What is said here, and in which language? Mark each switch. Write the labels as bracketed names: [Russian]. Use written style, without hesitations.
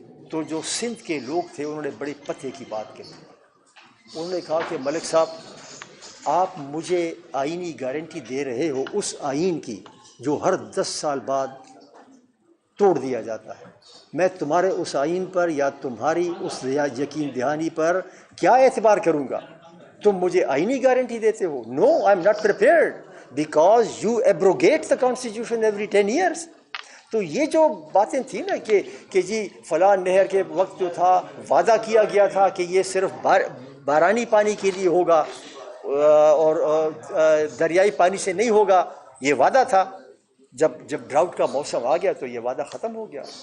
[Urdu] تو جو سندھ کے لوگ تھے انہوں نے بڑے پتے کی بات کہی. انہوں نے کہا کہ ملک صاحب آپ مجھے آئینی گارنٹی دے رہے ہو اس آئین کی جو ہر 10 سال بعد توڑ دیا جاتا ہے. میں تمہارے اس آئین پر یا تمہاری اس یقین دہانی پر کیا اعتبار کروں گا؟ تم مجھے آئینی گارنٹی دیتے ہو. [English] No, I am not prepared because you abrogate the constitution every 10 years. [Urdu] تو یہ جو باتیں تھیں نا کہ جی فلاں نہر کے وقت جو تھا وعدہ کیا گیا تھا کہ یہ صرف بارانی پانی کے لیے ہوگا اور دریائی پانی سے نہیں ہوگا، یہ وعدہ تھا. جب ڈراؤٹ کا موسم آ گیا تو یہ وعدہ ختم ہو گیا.